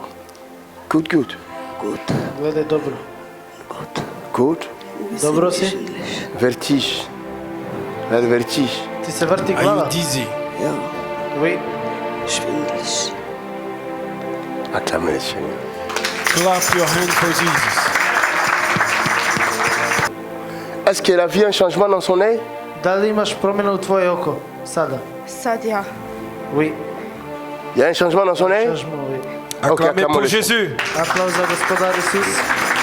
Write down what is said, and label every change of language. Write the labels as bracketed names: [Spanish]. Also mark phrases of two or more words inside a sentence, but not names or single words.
[English] Good, good. Good, [Serbian] Gledaj dobro. [English] good. Good. [Serbian] Dobro si? [English] English. [French] Vertige. Vers le vertige. [Serbian] Ti se vrti [English] Are you [Serbian] glava. [English] dizzy? [German] Ja, [French] Oui. [German] schwindelig. [French] Acclamez le Seigneur. [English] Clap your hand for Jesus. [French] Est-ce qu'elle a vu un changement dans son œil? [Serbian] Da li imaš promjenu u tvoje oko? Sada. Sad ja. [French] Oui. Il y a un changement dans son œil? Changement, oui. Acclamez acclamons pour le Jésus. [Serbian] Aplauz za gospodar Isus.